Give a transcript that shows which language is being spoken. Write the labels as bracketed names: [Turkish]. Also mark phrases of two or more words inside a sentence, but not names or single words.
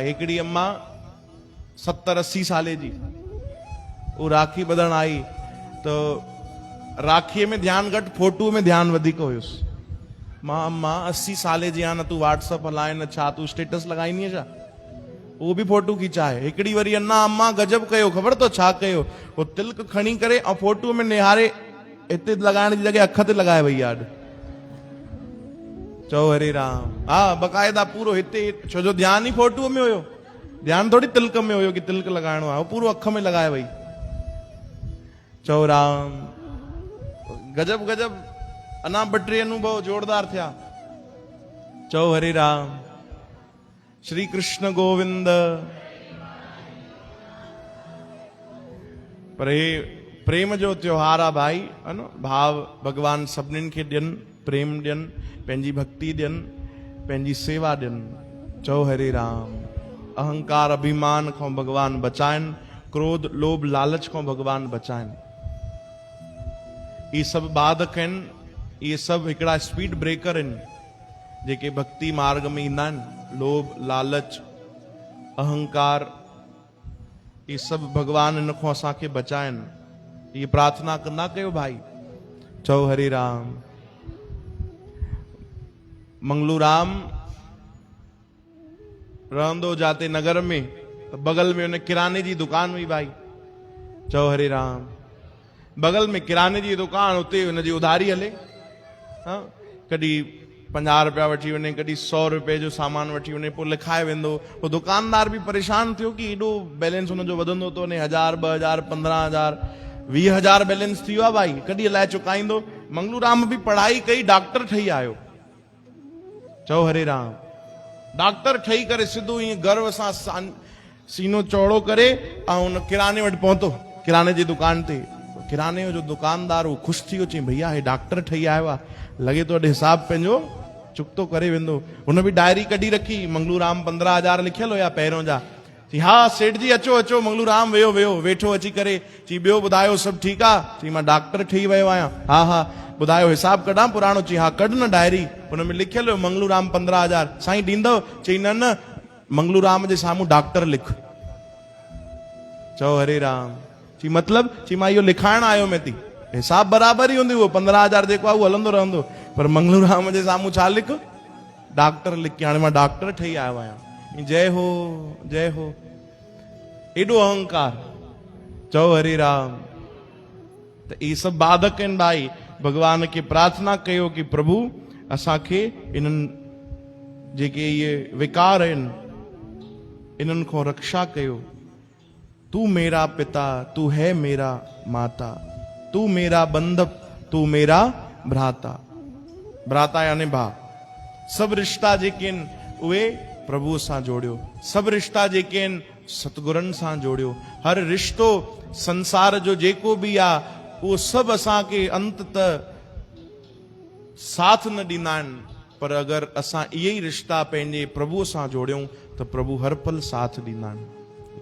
[Sindhi] हिकिड़ी अम्मा 70-80 साले जी, वो राखी ॿधण आई तो राखीअ में ध्यानु घटि, फोटूअ में ध्यानु वधीक हुयुसि। मां अम्मा 80 साले जी आ, न तूं व्हाट्सअप हलाए न छा, तूं स्टेटस लॻाईंदी छा? वो भी फोटू खिचाए। हिकिड़ी वरी अन्ना अम्मा गजब कयो, ख़बर तो छा कयो? वो तिलक खणी करे ऐं फोटू में निहारे हिते लॻाइण जी जॻह अख ते लॻाए वई आहे। चओ हरे राम। हा बक़ाइदा पूरो हिते, छो जो ध्यानु ई फोटूअ में हुयो, ध्यानु थोड़ी तिलक में हुयो कि तिलक लॻाइणो आहे, वो पूरो अख में लॻाए वई। चओ राम। गजब गजब अना 2-3 अनुभव जोरदार थिया। चओ हरे राम। श्री कृष्ण गोविंद। पर हे प्रेम जो त्योहार आहे भाई, है न। भाव भगवान सभिनीनि खे ॾियनि, प्रेम ॾियनि, पंहिंजी भक्ति ॾियनि, पंहिंजी सेवा ॾियनि। चओ हरे राम। अहंकार अभिमान खां भगवान बचाइनि, क्रोध लोभ लालच को भगवान बचाइन। [Hindi] ये सब [Sindhi] बाधक आहिनि, [Hindi] ये सब [Sindhi] हिकिड़ा स्पीड ब्रेकर आहिनि जेके भक्ति मार्ग में ईंदा आहिनि। लोभ लालच अहंकार [Hindi] ये सब [Sindhi] भगवान इन को असांखे बचाइनि। ये प्रार्थना कंदा कयो भाई। चओ हरे राम। मंगलूराम रहंदो जाते नगर में, तो बगल में [Hindi] उन्हें किराने की दुकान [Sindhi] हुई भाई। चओ हरे राम। बगल में [Hindi] किराने की दुकान, [Sindhi] उते उनकी उधारी हले। हाँ, कभी 50 रुपया वठी वने, कभी 100 रुपए जो सामान वठी वने, पोइ लिखाए वेंदो। वो दुकानदार भी परेशान थियो कि एडो बैलेंस उनजो वधंदो तो वने। 1000 2000 15,000 20,000 बैलेंस थी वियो भाई, कॾहिं अलाए चुकाईंदो। मंगलूराम भी पढ़ाई कई, डॉक्टर ठही आयो। चओ हरे राम। डॉक्टर ठही करे सिधो ईअं गर्व सां सीनो चौड़ो करे ऐं उन किराने वटि पहुतो, किराने जी दुकान ते। किराने जो दुकानदार वो खुश थी वियो, चई भैया हे डॉक्टर ठही आयो आहे, लगे तो अॼु हिसाब पंहिंजो चुकतो करे वेंदो। हुन बि डायरी कढी रखी, मंगलूराम 15,000 लिखियल हुया पहिरियों जा। चई हा सेठ जी अचो अचो। मंगलूराम वेहो वेहो, वेठो अची करे। चई ॿियो ॿुधायो सभु ठीकु आहे? चई मां डॉक्टर ठही वियो आहियां। हा हा ॿुधायो हिसाब कढां पुराणो? चई हा कढ न डायरी, हुन में लिखियल हुयो मंगलूराम 15,000। साईं ॾींदव? चई न न, मंगलूराम जे साम्हूं डॉक्टर लिख। चओ हरे राम। चई मतलब? चई मां इहो लिखाइण आयो में थी, हिसाब बराबरि ई हूंदी, उहो 15,000 जेको आहे उहो हलंदो रहंदो, पर मंगलूराम जे साम्हूं छा लिख? डॉक्टर लिख के हाणे मां डॉक्टर ठही आयो आहियां। जय हो जय हो। एॾो अहंकार। चओ हरे राम। त इहे सभु बाधक आहिनि भाई। भगवान के प्रार्थना कयो कि प्रभु असांखे इन्हनि जेके इहे विकार आहिनि इन्हनि खां रक्षा कयो। [Hindi] तू मेरा पिता, तू है मेरा माता, तू मेरा बंधप, तू मेरा भ्राता। [Sindhi] भ्राता यानी भाउ। सभु रिश्ता जेके आहिनि उहे प्रभु सां जोड़ियो। सभु रिश्ता जेके आहिनि सतगुरनि सां जोड़ियो। हर रिश्तो संसार जो जेको बि आहे उहो सभु असांखे अंत त साथ न ॾींदा आहिनि, पर अगरि असां इहे ई रिश्ता पंहिंजे प्रभुअ सां जोड़ियूं त प्रभु हर पल साथ ॾींदा आहिनि।